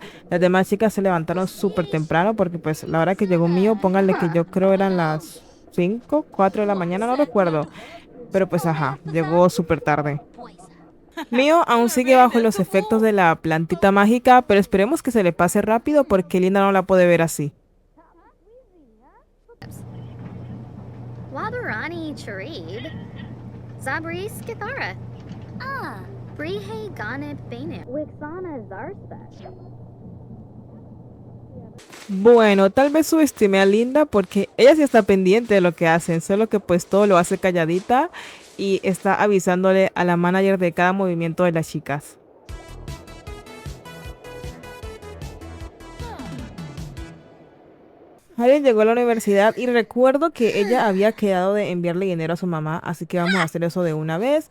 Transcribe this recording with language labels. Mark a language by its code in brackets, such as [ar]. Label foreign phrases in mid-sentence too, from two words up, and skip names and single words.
[es] Las demás chicas se levantaron súper temprano porque pues la hora que llegó mío, pónganle que yo creo eran las 5 4 de la mañana, no recuerdo. Pero pues ajá, llegó súper tarde. Mío aún sigue bajo los efectos de la plantita mágica, pero esperemos que se le pase rápido porque Linda no la puede ver así. Wabarani Charid. Zabris Githara. Brihe Ganib Bane. Wixana Zarspec. Bueno, tal vez subestimé a Linda porque ella sí está pendiente de lo que hacen, solo que pues todo lo hace calladita y está avisándole a la manager de cada movimiento de las chicas. Harriet llegó a la universidad y recuerdo que ella había quedado de enviarle dinero a su mamá, así que vamos a hacer eso de una vez.